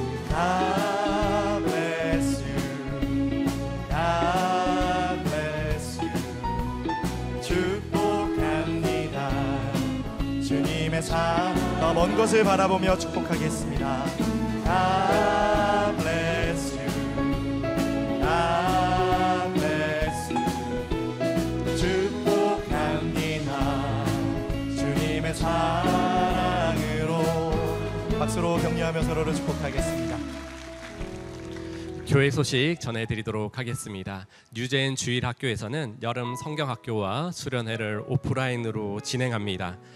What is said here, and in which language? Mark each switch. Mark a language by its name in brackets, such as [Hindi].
[English] God bless you, God bless you. [Korean] 축복합니다. 주님의 더 먼 것을 바라보며 축복하겠습니다. [English] God bless you, God bless you. [Korean] 축복합니다. 주님의 사랑으로 박수로 격려하며 서로를 축복하겠습니다. 교회 소식 전해드리도록 하겠습니다. 뉴젠 주일학교에서는 여름 성경학교와 수련회를 오프라인으로 진행합니다.